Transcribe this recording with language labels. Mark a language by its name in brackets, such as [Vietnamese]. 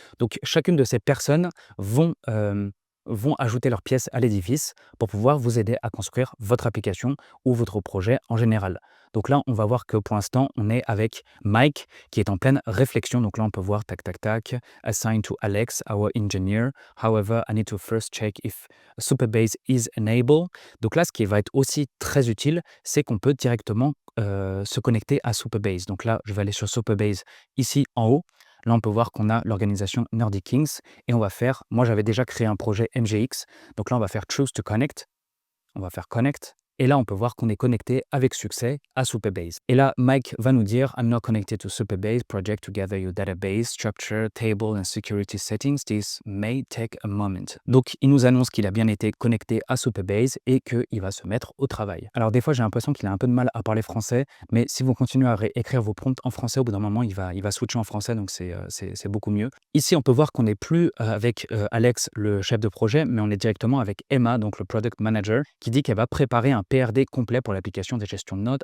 [French] Donc chacune de ces personnes vont ajouter leurs pièces à l'édifice pour pouvoir vous aider à construire votre application ou votre projet en général. Donc là, on va voir que pour l'instant, on est avec Mike qui est en pleine réflexion. Donc là, on peut voir tac, tac, tac, [English] assign to Alex, our engineer. However, I need to first check if Supabase is enabled. [French] Donc là, ce qui va être aussi très utile, c'est qu'on peut directement se connecter à Supabase. Donc là, je vais aller sur Supabase ici en haut. Là, on peut voir qu'on a l'organisation Nordic Kings et on va moi j'avais déjà créé un projet MGX. Donc là, on va faire Choose to Connect. On va faire Connect Et là, on peut voir qu'on est connecté avec succès à Supabase. Et là, Mike va nous dire [English] I'm not connected to Supabase. Project together your database, structure, table and security settings. This may take a moment. [French] Donc, il nous annonce qu'il a bien été connecté à Supabase et qu'il va se mettre au travail. Alors, des fois, j'ai l'impression qu'il a un peu de mal à parler français, mais si vous continuez à écrire vos prompts en français, au bout d'un moment, il va switcher en français, donc c'est beaucoup mieux. Ici, on peut voir qu'on n'est plus avec Alex, le chef de projet, mais on est directement avec Emma, donc le product manager, qui dit qu'elle va préparer un PRD complet pour l'application des gestions de notes.